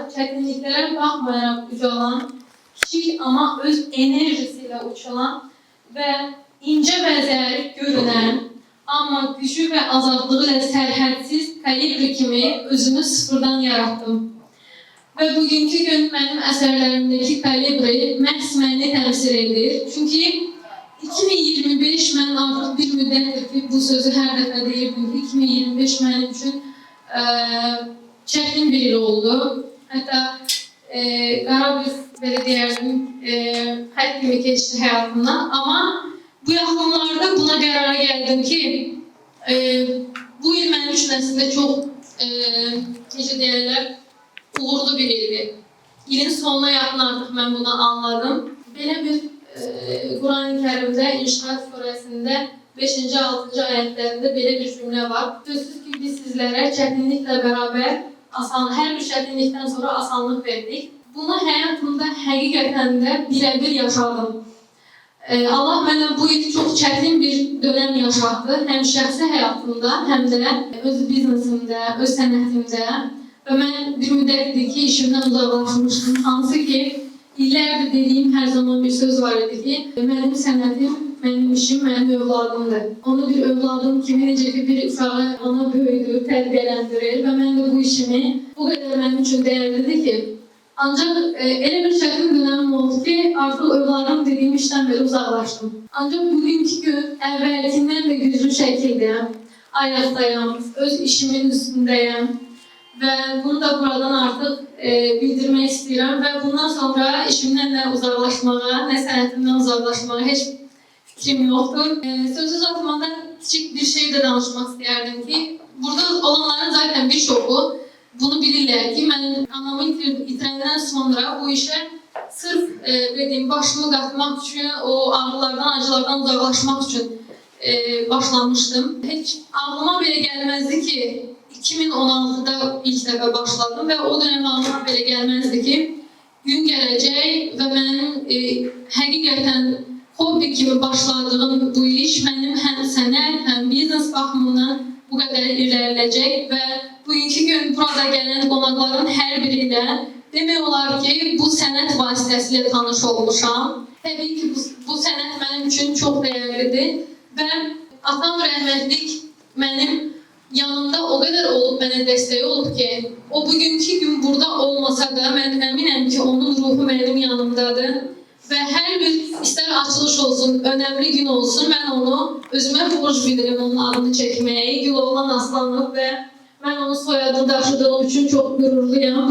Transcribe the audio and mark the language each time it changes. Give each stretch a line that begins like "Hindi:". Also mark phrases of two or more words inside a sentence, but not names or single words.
Azerbaijani: Çətinliklere baxmayaraq gücü olan, kiçik ama öz enerjisiyle uçulan ve ince ve zərif görünen ama gücü ve azadlığı ile sərhədsiz kalibri kimi özümü sıfırdan yarattım.
Turkish: Ve bugünkü gün benim eserlerimdeki kalibri
Azerbaijani: məhz məni təmsil edir. Çünkü 2025 mən artıq bir müddətdir ki, bu sözü hər dəfə deyirdim ki, 2025 mənim üçün çətin bir il oldu. Hətta qara bir, belə deyərdim, xət kimi keçdi həyatımdan. Amma bu yaxınlarda buna qərara gəldim ki, bu il mənim üçün əslində çox, necə deyərlər, uğurlu bir ildir. İlin sonuna yaxın artıq mən bunu anladım.
Turkish: Belə bir Kur'an-ı Kerim'de İnşirah Suresi'nde 5-6. ayetlerinde böyle bir cümle var. Sözsüz ki biz sizlere çetinlikle beraber her bir çetinlikten sonra asanlık verdik. Bunu hayatımda hakikaten de birebir yaşadım. Allah bana bu yıl çok çetin bir dönem yaşattı. Hem şahsi hayatımda hem de
Azerbaijani: öz biznesimde, öz sənətimdə.
Turkish: Ve ben bir müddetdir ki işimden uzaklaşmıştım.
Azerbaijani: Hansı ki İllərdir dediyim hər zaman bir söz var idi ki, mənim sənətim, mənim işim, mənim övladımdır. Onu bir övladım kimi necə ki bir uşağı ana böyüdür, tərbiyələndirir və mən də bu işimi bu qədər mənim üçün dəyərlidir ki, ancaq elə bir çətin dönəmim oldu ki, artıq övladım dediyim işdən belə uzaqlaşdım. Ancaq bugünkü gün əvvəlkindən də güclü şəkildə ayaqdayım, öz işimin üstündəyim.
Turkish: Ve bunu da buradan artık bildirmek istiyorum ve bundan sonra işimden de uzaklaşmağa, ne sənətimdən uzaklaşmağa hiç fikrim yoktur. Sözü uzatmadan küçük bir şey de danışmak isterdim ki, burada olanların zaten birçoğu bunu bilirler ki, ben anamı itirenden sonra bu işe sırf dediğim
Azerbaijani: başımı qatmaq üçün,
Turkish: o ağrılardan, acılardan uzaklaşmak için başlamıştım. Hiç ağlıma bile gelmezdi ki, 2016'da ilk defa başladım ve
Azerbaijani: o dönem ağlıma belə gəlməzdi ki, gün gələcək və mənim həqiqətən hobbi kimi başladığım bu iş mənim həm sənət, həm biznes baxımından bu qədər
Turkish: ilerleyecek ve
Azerbaijani: bugünkü gün burada gələn qonaqların hər biri ilə demək olar ki, bu sənət vasitəsilə tanış olmuşam. Təbii ki, bu sənət mənim üçün çox dəyərlidir və atam rəhmətlik mənim yanımda
Turkish: o kadar olup bana destek olup ki, o bugünkü gün burada olmasa da ben eminim ki onun ruhu benim yanımdadır. Ve her bir ister açılış olsun, önemli gün olsun, ben onu özüme borç bilirim onun adını çekmeye. Güloğlan Aslanov ve ben onun soyadını daşıdığım için çok gururluyum.